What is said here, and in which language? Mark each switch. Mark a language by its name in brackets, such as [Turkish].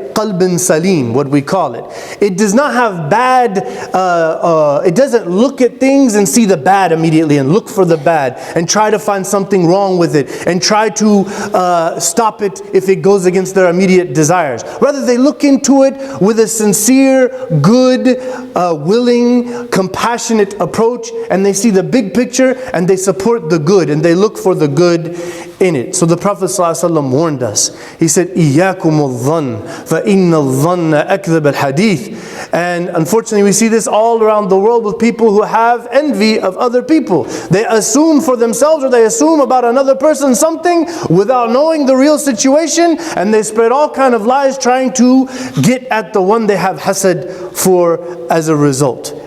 [English] Qalbin salim, what we call it. It does not have bad, it doesn't look at things and see the bad immediately and look for the bad and try to find something wrong with it and try to stop it if it goes against their immediate desires. Rather, they look into it with a sincere, good, willing, compassionate approach, and they see the big picture and they support the good and they look for the good in it. So the Prophet ﷺ warned us. He said, [Arabic] إِيَّاكُمُ الظَّنَّ فَإِنَّ الظَّنَّ أَكْذَبَ الْحَدِيثِ. [English] And unfortunately we see this all around the world with people who have envy of other people. They assume for themselves, or they assume about another person something without knowing the real situation, and they spread all kind of lies trying to get at the one they have hasad for as a result.